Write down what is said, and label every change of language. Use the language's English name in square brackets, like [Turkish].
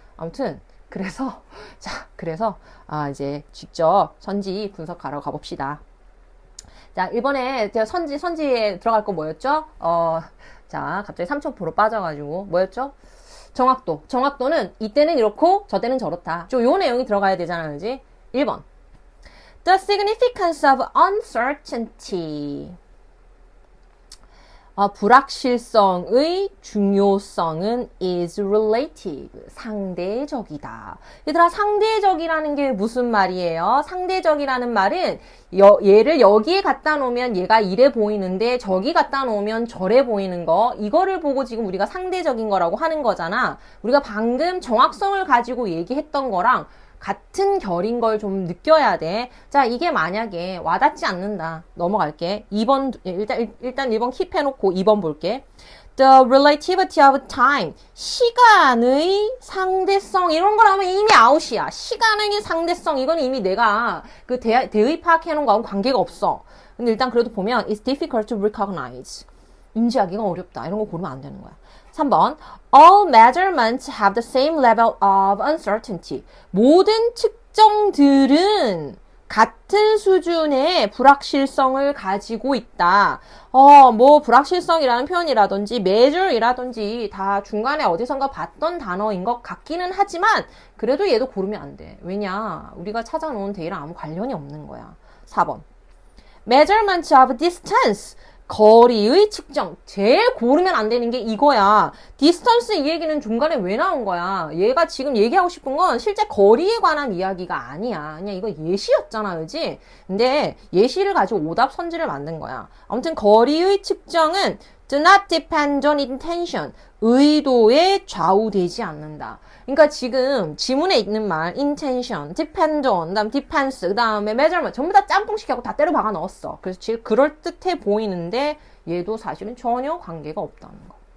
[Korean] 아무튼 그래서 그래서 이제 직접 선지 분석하러 가봅시다. 자, 이번에 제가 선지에 들어갈 거 뭐였죠? 자, 갑자기 3초 빠져가지고 뭐였죠? 정확도는 이때는 이렇고 저때는 저렇다. 요 내용이 들어가야 되잖아, 그지? 1번. [English] The significance of uncertainty. [Korean] 불확실성의 중요성은 [English] is relative. [Korean] 상대적이다. 얘들아, 상대적이라는 게 무슨 말이에요? 상대적이라는 말은 얘를 여기에 갖다 놓으면 얘가 이래 보이는데 저기 갖다 놓으면 저래 보이는 거, 이거를 보고 지금 우리가 상대적인 거라고 하는 거잖아. 우리가 방금 정확성을 가지고 얘기했던 거랑 같은 결인 걸 좀 느껴야 돼. 자, 이게 만약에 와닿지 않는다. 넘어갈게. 2번, 일단 1번 킵해놓고 2번 볼게. [English] The relativity of time. [Korean] 시간의 상대성. 이런 거라면 이미 아웃이야. 시간의 상대성. 이건 이미 내가 그 대입학해놓은 거하고 관계가 없어. 근데 일단 그래도 보면 [English] it's difficult to recognize. [Korean] 인지하기가 어렵다. 이런 거 고르면 안 되는 거야. 3번. [English] All measurements have the same level of uncertainty. [Korean] 모든 측정들은 같은 수준의 불확실성을 가지고 있다. 불확실성이라는 표현이라든지 measure이라든지 다 중간에 어디선가 봤던 단어인 것 같기는 하지만 그래도 얘도 고르면 안 돼. 왜냐? 우리가 찾아놓은 데이랑 아무 관련이 없는 거야. 4번. [English] Measurement of distance. [Korean] 거리의 측정. 제일 고르면 안 되는 게 이거야. 디스턴스 이 얘기는 중간에 왜 나온 거야? 얘가 지금 얘기하고 싶은 건 실제 거리에 관한 이야기가 아니야. 그냥 이거 예시였잖아, 그지? 근데 예시를 가지고 오답 선지를 만든 거야. 아무튼 거리의 측정은 [English] do not depend on intention. [Korean] 의도에 좌우되지 않는다. 그러니까 지금 지문에 있는 말 intention, depend on, 그다음 depends, 그다음에 measurement 전부 다 짬뽕식하고 다 때려 박아 넣었어. 그래서 지금 그럴듯해 보이는데 얘도 사실은 전혀 관계가 없다는 거.